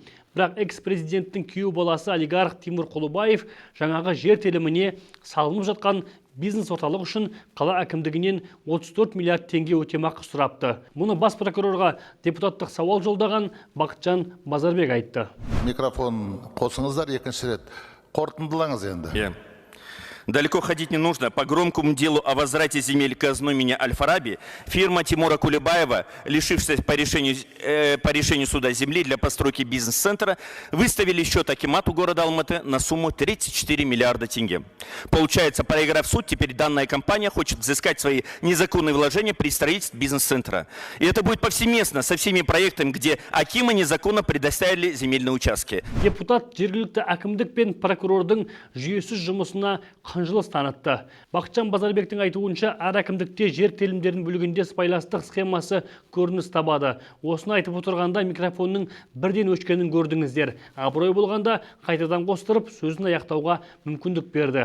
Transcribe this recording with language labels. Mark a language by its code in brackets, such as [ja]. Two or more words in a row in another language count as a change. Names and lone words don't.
[kk] Бірақ экс-президенттің күйеу баласы олигарх Тимур Құлыбаев жаңағы жер теліміне салынып жатқан бизнес орталық үшін қала әкімдігінен 34 миллиард теңге өтемақы сұрапты. Мұны бас прокурорға депутаттық сауал жолдаған Бақытжан Базарбек айтты. Микрофон қосыңыздар, екінші рет қорытындылаңыз енді. [ru] Далеко ходить не нужно. По громкому делу о возврате земель казну имени Аль-Фараби, фирма Тимура Кулебаева, лишившись по решению суда земли для постройки бизнес-центра, выставили счет акимату города Алматы на сумму 34 миллиарда тенге. Получается, проиграв суд, теперь данная компания хочет взыскать свои незаконные вложения при строительстве бизнес-центра. И это будет повсеместно со всеми проектами, где акимы незаконно предоставили земельные участки. [kk] Депутат жергілікті әкімдік пен прокурордың жүйесіз жұмысына қынжылыс танытты. Бақытжан Базарбектің айтуынша, әр әкімдікте жер телімдерін бөлгенде сыбайластық схемасы көрініс табады. Осыны айтып отырғанда микрофонның бірден өшкенін көрдіңіздер. Абырой болғанда қайтадан қостырып, сөзін аяқтауға мүмкіндік берді.